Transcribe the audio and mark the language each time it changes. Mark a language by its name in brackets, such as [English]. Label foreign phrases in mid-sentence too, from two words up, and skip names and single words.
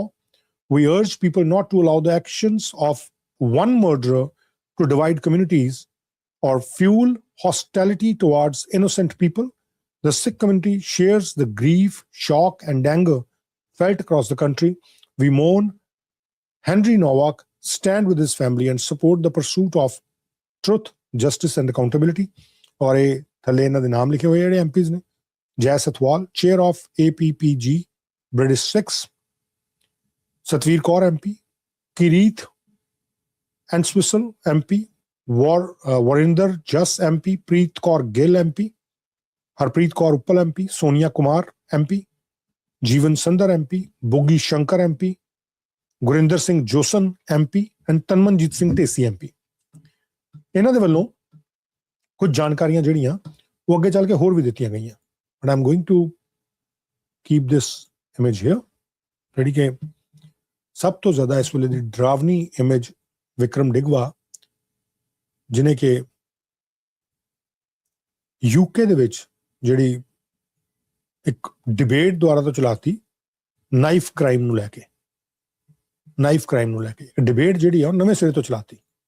[English] We urge people not to allow the actions of one murderer to divide communities or fuel hostility towards innocent people. The Sikh community shares the grief, shock, and anger felt across the country. We mourn Henry Nowak, stand with his family, and support the pursuit of truth, justice, and accountability. [Punjabi] ਔਰ ਇਹ ਥੱਲੇ ਇਹਨਾਂ ਦੇ ਨਾਮ ਲਿਖੇ ਹੋਏ ਜਿਹੜੇ MPs ਨੇ ਜੈ ਸਤਵਾਲ, [English] Chair of APPG, British Sikhs, Satveer Kaur MP, Kireet and Swissel MP, Warinder Jas MP, Preet Kaur Gill MP, Harpreet Kaur Uppal MP, Sonia Kumar MP, Jeevan Sundar MP, Boogie Shankar MP, Gurinder Singh Josan MP and Tanmanjit Singh Tesi MP. [Punjabi] ਇਹਨਾਂ ਦੇ ਵੱਲੋਂ ਕੁਝ ਜਾਣਕਾਰੀਆਂ ਜਿਹੜੀਆਂ ਉਹ ਅੱਗੇ ਚੱਲ ਕੇ ਹੋਰ ਵੀ ਦਿੱਤੀਆਂ ਗਈਆਂ, [English] but I'm going to keep this image here, [Punjabi] ਜਿਹੜੀ ਕਿ ਸਭ ਤੋਂ ਜ਼ਿਆਦਾ ਇਸ ਵੇਲੇ ਦੀ ਡਰਾਵਨੀ ਇਮੇਜ ਵਿਕਰਮ ਡਿਗਵਾ, ਜਿਹਨੇ ਕਿ UK ਦੇ ਵਿੱਚ ਜਿਹੜੀ ਇੱਕ ਡਿਬੇਟ ਦੁਆਰਾ ਤੋਂ ਚਲਾਤੀ [English] knife crime [Punjabi] ਨੂੰ ਲੈ ਕੇ ਡਿਬੇਟ ਜਿਹੜੀ ਆ ਉਹ ਨਵੇਂ ਸਿਰੇ ਤੋਂ ਚਲਾਤੀ।